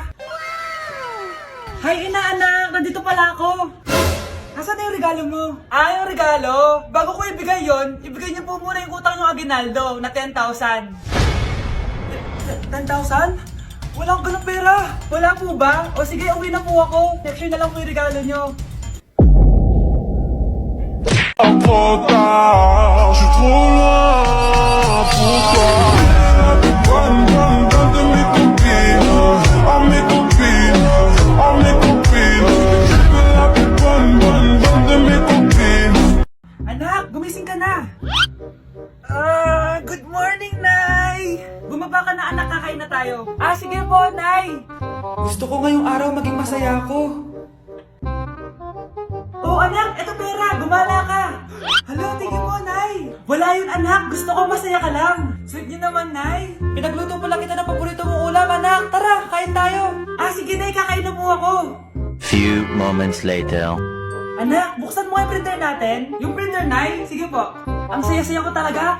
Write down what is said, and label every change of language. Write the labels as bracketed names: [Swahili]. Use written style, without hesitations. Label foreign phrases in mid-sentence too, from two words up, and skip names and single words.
[Filipino] Hi, inaanak! Nandito pala ako. Nasaan na yung regalo mo? Yung regalo? Bago ko ibigay yon, ibigay niyo po muna yung utang yung aginaldo na 10,000. 10,000? Wala akong ganong pera. Wala po ba? O sige, uwi na po ako. [English] Next year [Filipino] na lang po yung regalo niyo. [French] Trop tard, je suis trop loin pour toi. Donne de mes copines, oh mes copines, oh mes copines. Je veux la plus bonne de mes copines. [Filipino] Anak, gumising ka na. [English] Good morning, [Filipino] Nay. Bumaba ka na, anak, kakain na tayo. Sige po, Nay. Gusto ko ngayong araw maging masaya ako. Oh, anak, eto pera. Gumala ka. Hala, tingin mo, Nay. Wala yun, anak. Gusto ko masaya ka lang. Sweet niyo naman, Nay. Pinagluto pala kita ng paborito mong ulam, anak. Tara, kain tayo. Sige, Nay, kakain na po ako. [English] Few moments later. [Filipino] Anak, buksan mo yung printer natin. Yung printer, Nay. Sige po. Ang saya-saya ko talaga.